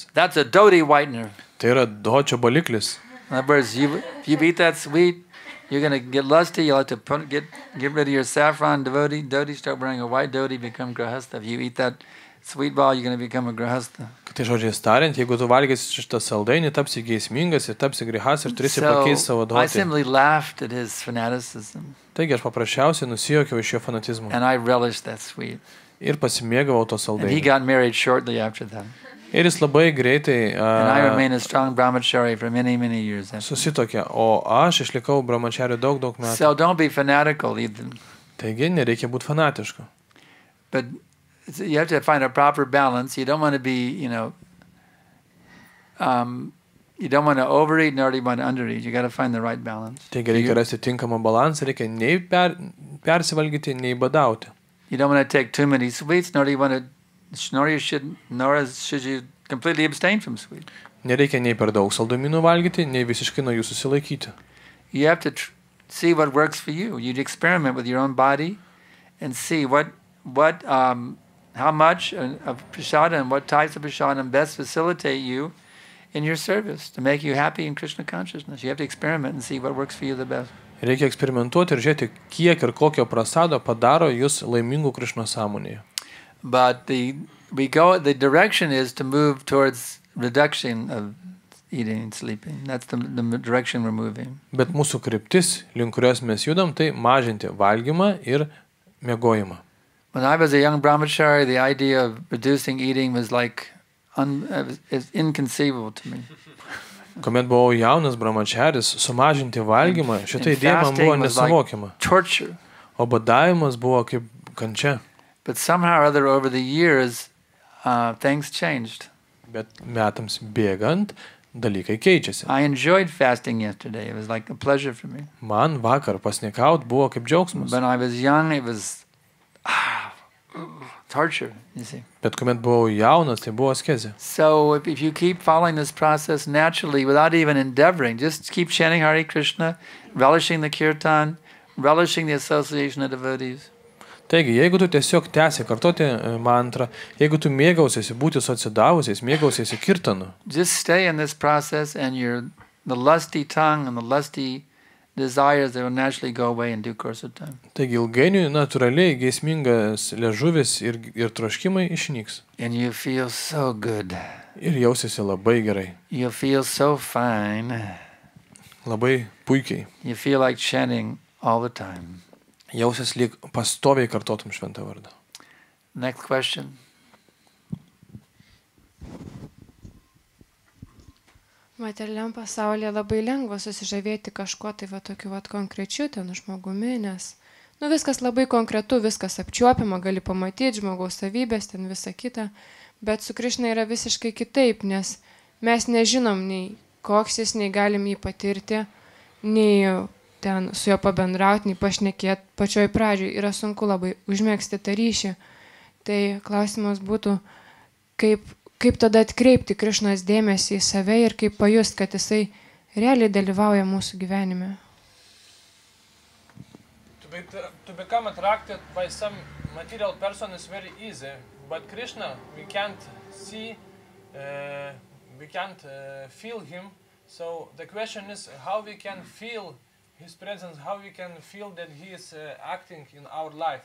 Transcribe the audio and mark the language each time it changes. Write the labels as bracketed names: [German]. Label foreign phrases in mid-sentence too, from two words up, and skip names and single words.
[English] That's a dhoti whitener." [Lithuanian] Tai yra dočio baliklis. [English] In other words, if you eat that sweet, you're going to get lusty. You'll have to get rid of your saffron dhoti, start wearing a white dhoti, become grahastha. If you eat that sweet ball, you're going to become a grahastha. [Lithuanian] Tai žodžiais tariant, jeigu tu valgysi šitą saldainį, tapsi geismingas ir tapsi grihas ir turėsi pakeisti savo [English] I [Lithuanian] dhoti. [English] simply laughed at his fanaticism, [Lithuanian] Taigi aš paprasčiausiai nusijuokiau iš jo fanatizmo. [English] and I relished that sweet. [Lithuanian] Ir pasimėgavau to [English] And he [Lithuanian] saldainį. [English] got married shortly after that. [Lithuanian] Ir jis labai greitai [English] And I remained a strong brahmachari for many, many years after. [Lithuanian] susitokė, o aš išlikau brahmachariu daug metų. [English] So don't be fanatical either. [Lithuanian] Taigi nereikia būti fanatišku. [English] But you have to find a proper balance. You don't want to be, you don't want to overeat nor do you want to undereat. You got to find the right balance. [Lithuanian] Taigi reikia rasti tinkamą balansą, reikia nei persivalgyti, nei badauti. [English] You don't want to take too many sweets, nor should you completely abstain from sweet. [Lithuanian] Nereikia nei per daug saldumynų valgyti, nei visiškai nuo jų susilaikyti. [English] You have to see what works for you. You experiment with your own body and see what what, how much of prasadam and what types of prasadam best facilitate you in your service to make you happy in Krishna consciousness. You have to experiment and see what works for you the best. [Lithuanian] Reikia eksperimentuoti ir žiūrėti, kiek ir kokio prasado padaro jūs laimingų Krišno sąmonėje. [English] But the direction is to move towards reduction of eating and sleeping. That's the direction we're moving. [Lithuanian] Bet mūsų kryptis, link kurios mes judam, tai mažinti valgymą ir miegojimą. [English] When I was a young brahmachari, the idea of reducing eating was like is inconceivable to me. [Lithuanian] Kuomet buvau jaunas brahmacharis, sumažinti valgymą, šitą idėją man buvo nesuvokiama. [English] Torture. [Lithuanian] O badavimas buvo kaip kančia. [English] But somehow or other over the years, things changed. [Lithuanian] Bet metams bėgant, dalykai keičiasi. [English] I enjoyed fasting yesterday. It was like a pleasure for me. [Lithuanian] Man vakar pasnikaut buvo kaip džiaugsmas. [English] When I was young, it was torture, you see. [Lithuanian] Bet kuomet buvau jaunas, tai buvo askezė. [English] So if you keep following this process naturally, without even endeavoring, just keep chanting Hare Krishna, relishing the kirtan, relishing the association of devotees. [Lithuanian] Taigi, jeigu tu tiesiog tęsi kartoti mantrą, jeigu tu mėgausiesi būti su atsidavusiais, mėgausiesi kirtanu. [English] Just stay in this process and the lusty tongue and the lusty desires that will naturally go away in due course of time. [Lithuanian] Taigi, ilgainiui natūraliai geismingas liežuvis ir troškimai išnyks. [English] And you feel so good. [Lithuanian] Ir jausiesi labai gerai. [English] You feel so fine. [Lithuanian] Labai puikiai. [English] You feel like chanting all the time. [Lithuanian] Jausies lyg pastoviai kartotum šventą vardą. [English] Next question. [Lithuanian] Materialiam pasaulyje labai lengva susižavėti kažkuo tai va tokiu va konkrečiu ten žmogumi, nes viskas labai konkretu, viskas apčiuopiama, gali pamatyti žmogaus savybės, ten visa kita, bet su Krišna yra visiškai kitaip, nes mes nežinom nei koks jis, nei galim jį patirti, nei ten su juo pabendrauti, nei pašnekėti pačioj pradžioj, yra sunku labai užmėgsti tą ryšį. Tai klausimas būtų, kaip tada atkreipti Krišnos dėmesį į save ir kaip pajust, kad jisai realiai dalyvauja mūsų gyvenime. [English] To become attracted by some material person is very easy, but Krishna, we can't see, we can't feel him. So the question is how we can feel his presence, how we can feel that he is acting in our life.